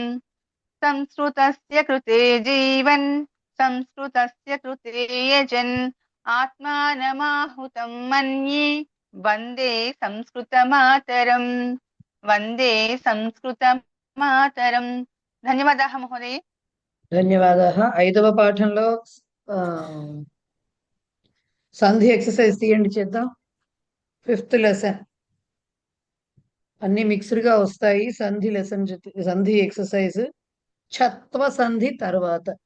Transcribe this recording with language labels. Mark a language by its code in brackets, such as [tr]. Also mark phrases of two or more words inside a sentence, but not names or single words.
[sa] संस्कृतस्य कृते जीवन् संस्कृतस्य कृते यजन् आत्मानमाहुतं मन्ये वन्दे संस्कृतमातरम्। वन्दे संस्कृतमातरम्। धन्यवादाः महोदय। ధన్యవాదాः। [te] ఐదవ పాఠంలో సంధి ఎక్సర్సైజ్ తీయండి చేద్దాం. 5th లెసన్ అన్ని మిక్స్డ్ గా వస్తాయి. సంధి లెసన్ సంధి ఎక్సర్సైజ్ ఛత్వ సంధి తర్వాత